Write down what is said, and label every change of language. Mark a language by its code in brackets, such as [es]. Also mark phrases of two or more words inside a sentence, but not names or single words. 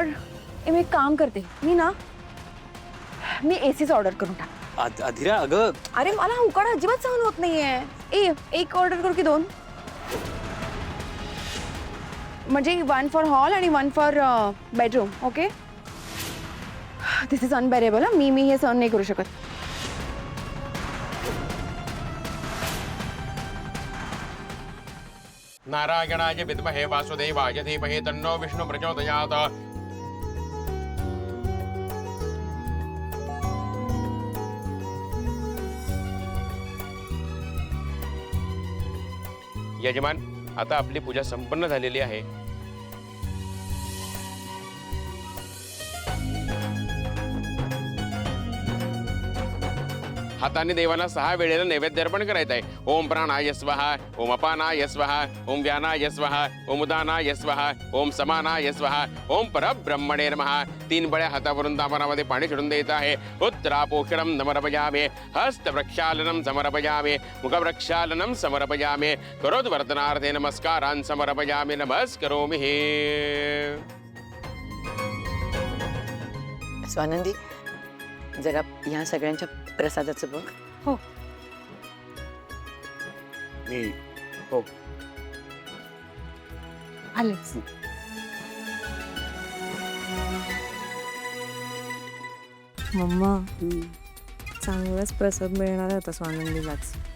[mr] मी एक काम करते, मी एसीच ऑर्डर करून टाक. आदिरा अगं अरे मला उकाडा अजिबात सहन होत नाहीये. एक ऑर्डर करू की 2? म्हणजे 1 [en] for hall [mr] आणि 1 [en] for bedroom. Okay, this is unbearable. [mr] मी हे सहन नाही करू शकत. [sa] नारायणाय विद्महे वासुदेवाय धीमहि तन्नो विष्णु प्रचोदयात्. [mr] यजमान, आता आपली पूजा संपन्न झालेली आहे. हाताने देवाला 6 वेळेला नैवेद्य अर्पण करायचं आहे. [sa] ओम प्राणाय स्वाहा, ओम अपानाय स्वाहा, ओम व्यानाय स्वाहा, ओम उदानाय स्वाहा, ओम समानाय स्वाहा, ओम परब्रह्मणे नमः. [mr] 3 बळ्या हातावरून तापणामध्ये पाणी सोडून द्यायचं आहे. [sa] उत्तरापोषणम समर्पयामे, हस्तप्रक्षालनम समर्पयामे, मुखप्रक्षालनम समर्पयामे, करोद्वर्तनार्थे नमस्कारान् समर्पयामे, नमस्करोमि. [mr] स्वानंदी, जरा या सगळ्यांच्या प्रसादाचं बघ. हो. मी हो आलेच. मम्मा चांगलाच प्रसाद मिळणार आहे आता स्वानंदीलाच.